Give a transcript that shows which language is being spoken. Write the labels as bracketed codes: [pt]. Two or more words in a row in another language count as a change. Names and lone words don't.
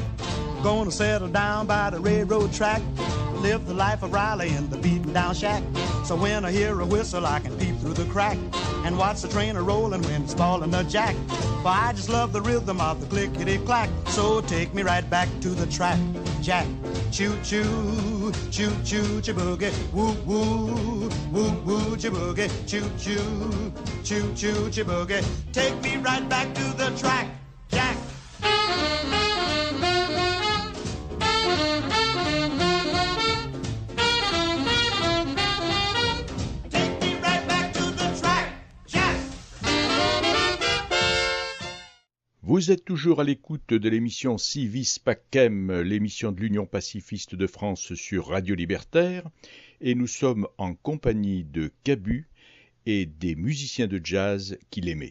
[en] Gonna settle down by the railroad track, live the life of Riley in the beaten down shack. So when I hear a whistle, I can peep through the crack and watch the train a-rolling when it's falling a jack. For I just love the rhythm of the clickety-clack. So take me right back to the track, Jack. Choo-choo, choo-choo, chiboogie, woo-woo, woo-woo, chiboogie, choo-choo, choo-choo, chiboogie. Take me right back to the track, Jack. [fr] Vous êtes toujours à l'écoute de l'émission Si Vis Pacem, l'émission de l'Union pacifiste de France sur Radio Libertaire, et nous sommes en compagnie de Cabu et des musiciens de jazz qu'il aimait.